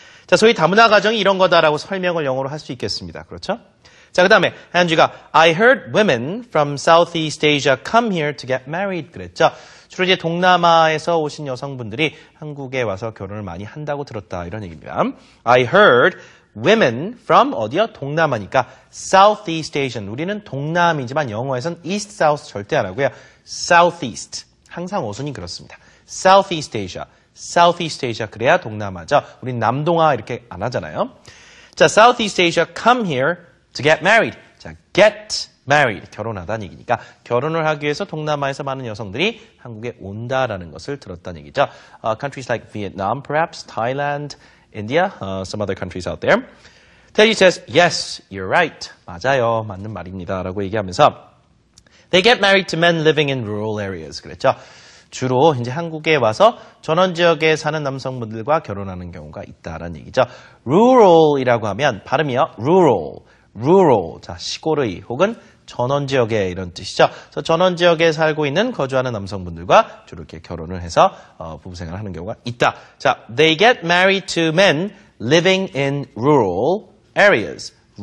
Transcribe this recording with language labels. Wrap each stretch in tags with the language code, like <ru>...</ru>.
<ko>자, 소위 다문화 가정이 이런 거다라고 설명을 영어로 할 수 있겠습니다. 그렇죠? 자, 그 다음에 한주가</ko> <en>I heard women from Southeast Asia come here to get married</en> <ko>그랬죠. 주로 이제 동남아에서 오신 여성분들이 한국에 와서 결혼을 많이 한다고 들었다 이런 얘기입니다.</ko> <en>I heard women from</en> <ko>어디요? 동남아니까</ko> <en>Southeast Asian.</en> <ko>우리는 동남이지만 영어에선 East, South 절대 안 하고요.</ko> <en>Southeast.</en> <ko>항상 어순이 그렇습니다.</ko> <en>Southeast Asia.</en> <ko>Southeast Asia 그래야 동남아죠. 우린 남동아 이렇게 안 하잖아요.</ko> <en>자, Southeast Asia come here to get married.</en> <ko>자, get married 결혼하다는 얘기니까 결혼을 하기 위해서 동남아에서 많은 여성들이 한국에 온다라는 것을 들었다는 얘기죠.</ko> <en>Countries like Vietnam, perhaps Thailand, India, some other countries out there. Teddy says, yes, you're right.</en> <ko>맞아요, 맞는 말입니다라고 얘기하면서</ko> <en>they get married to men living in rural areas.</en> <ko>그랬죠. 주로 이제 한국에 와서 전원 지역에 사는 남성분들과 결혼하는 경우가 있다라는 얘기죠. rural이라고 하면 발음이요.</ko> <en>rural.</en> <ko>자, 시골의 혹은 전원 지역에 이런 뜻이죠. 그래서 전원 지역에 살고 있는 거주하는 남성분들과 주로 이렇게 결혼을 해서 부부 생활을 하는 경우가 있다.</ko> <en>자, they get married to men living in rural areas.</en>